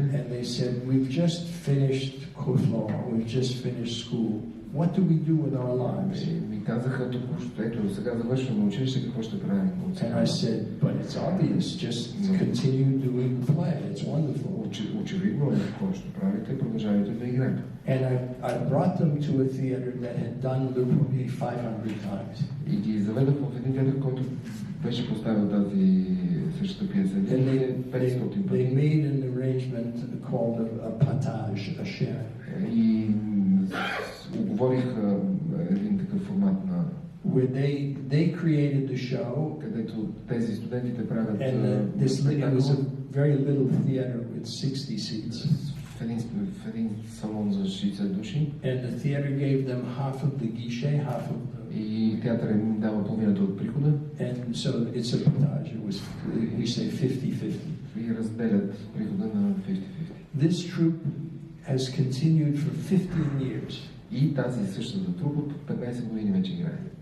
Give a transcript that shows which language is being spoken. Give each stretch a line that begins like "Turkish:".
English: And they said, we've just finished Koflo, we've just finished school. What do we do with our lives?
Bulgarian: Ми казаха, ето сега завършваме училище, какво ще правим?
English: And I said, but it's obvious, just continue doing the play. It's wonderful.
Bulgarian: Очевидно е какво ще правите, продължавайте да играете.
English: And I brought them to a theater that had done literally 500 times.
Bulgarian: И ги заведох в един театър, който беше поставил тази същата пиеса.
English: They made an arrangement called a patage, a share.
Bulgarian: И оговорих един такъв формат на
English: where they created the show,
Bulgarian: където тези студентите правят
English: and it was a very little theater with 60 seats.
Bulgarian: В един салон за 60 души.
English: And the theater gave them half of the guichet, half of the...
Bulgarian: И театър им дава половината от прихода.
English: And so it's a partage. It was, we say 50-50.
Bulgarian: И разделят прихода на 50-50.
English: This troupe has continued for 15 years.
Bulgarian: И тази същата трупа от 15 години вече играе.